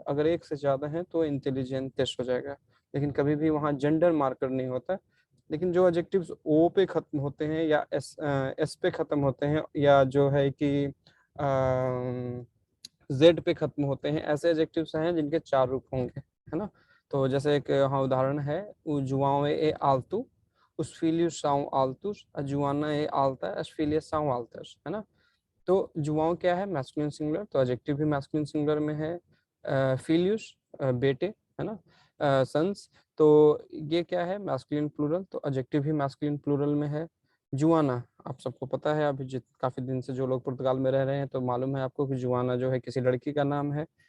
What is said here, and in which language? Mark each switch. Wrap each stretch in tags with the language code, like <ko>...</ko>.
<hi>अगर एक से ज़्यादा है तो इंटेलिजेंटिश हो जाएगा, लेकिन कभी भी वहाँ जेंडर मार्कर नहीं होता। लेकिन जो एडजेक्टिव्स ओ पे ख़त्म होते हैं या एस पे ख़त्म होते हैं या जो है कि जेड पे ख़त्म होते हैं, ऐसे एडजेक्टिव्स हैं जिनके 4 रूप होंगे, है ना। तो जैसे एक हाँ उदाहरण है,</hi> <pt>जुआओं ए आलतू, os filhos são altos, a Joana é alta, as filhas são altas,</pt> <hi>है ना। तो जुआओं क्या है, मैस्कुलिन सिंगुलर, तो एडजेक्टिव भी मैस्कुलिन सिंगुलर में है। फिलियस बेटे, है ना, सन्स, तो ये क्या है, मैस्कुलिन प्लूरल, तो एडजेक्टिव भी मैस्कुलिन प्लूरल में है। जुआना, आप सबको पता है, अभी काफी दिन से जो लोग पुर्तगाल में रह रहे हैं तो मालूम है आपको कि जुआना जो है किसी लड़की का नाम है।</hi>